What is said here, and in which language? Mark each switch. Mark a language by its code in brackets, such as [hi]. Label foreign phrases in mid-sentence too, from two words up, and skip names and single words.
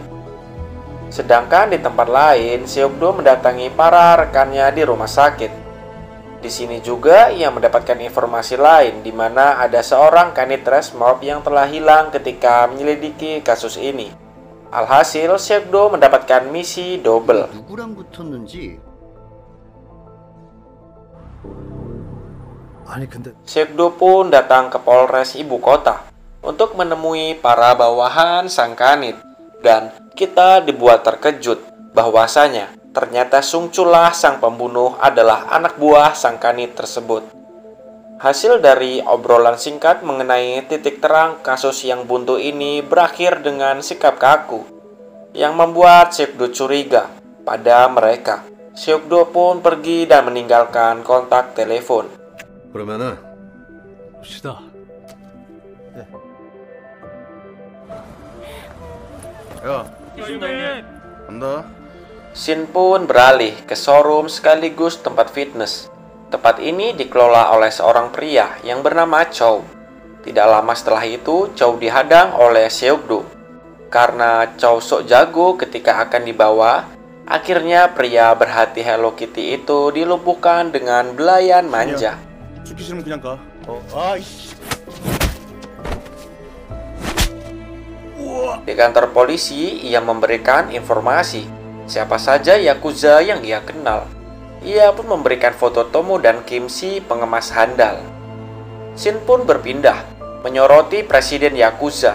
[id] Sedangkan di tempat lain, Seokdo mendatangi para rekannya di rumah sakit. Di sini juga ia mendapatkan informasi lain di mana ada seorang kanit Resmob yang telah hilang ketika menyelidiki kasus ini. Alhasil, Seokdo mendapatkan misi double. [ko] 누구랑 붙었는지. 아니 근데 [id] Seokdo pun datang ke Polres ibu kota untuk menemui para bawahan sang kanit. Dan kita dibuat terkejut bahwasanya ternyata Sungchul lah sang pembunuh adalah anak buah sang kanit tersebut. Hasil dari obrolan singkat mengenai titik terang kasus yang buntu ini berakhir dengan sikap kaku yang membuat Seokdo curiga pada mereka. Seokdo pun pergi dan meninggalkan kontak telepon. [ko] 그러면은 시다. 야 이순님. 간다. [id] Shin pun beralih ke showroom sekaligus tempat fitness. Tempat ini dikelola oleh seorang pria yang bernama Chow. Tidak lama setelah itu, Chow dihadang oleh Seokdo. Karena Chow sok jago ketika akan dibawa, akhirnya pria berhati Hello Kitty itu dilumpuhkan dengan belayan manja. [ko] 죽기 싫으면 그냥 가. 아이씨. [id] Di kantor polisi, ia memberikan informasi siapa saja Yakuza yang ia kenal. Ia pun memberikan foto Tomo dan Kim si pengemas handal. Shin pun berpindah, menyoroti Presiden Yakuza.